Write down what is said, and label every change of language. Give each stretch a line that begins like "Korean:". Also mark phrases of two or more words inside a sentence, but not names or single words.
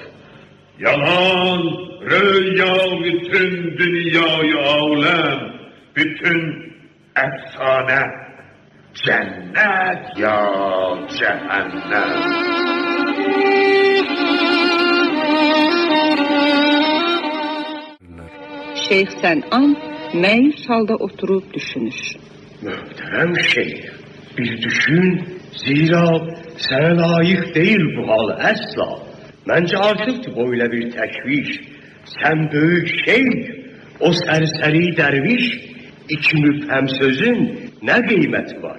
Turkish: Yalan rüya bütün dünyayı alem, bütün efsane cennet ya cehennem.
Azerbaijani: Şeyx Sənan məyus halda oturub düşünür.
Turkish: Muhterem şeyh, bir düşün, zira sana layık değil bu hal asla. Bence artık böyle bir teşviş. Sen büyük şeyh, o serseri derviş, iki müphem sözün ne kıymeti var?